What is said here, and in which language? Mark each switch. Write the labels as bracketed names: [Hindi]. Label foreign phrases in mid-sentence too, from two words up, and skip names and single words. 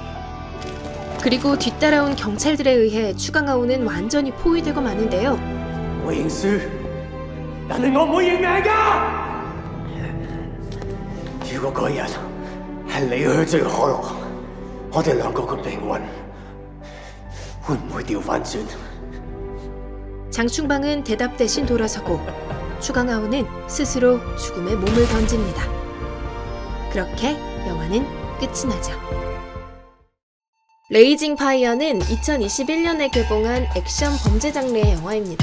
[Korean] 그리고 뒤따라온 경찰들에 의해 추강아오는 완전히 포위되고 마는데요. [Cantonese] 我認輸，但係我唔會認命㗎。如果嗰日係你去追可樂，我哋兩個嘅命運會唔會調翻轉？ [Korean] 장충방은 대답 대신 돌아서고 추강아오는 스스로 죽음의 몸을 던집니다. 그렇게 영화는 끝이 나죠. 레이징 파이어는 2021년에 개봉한 액션 범죄 장르의 영화입니다.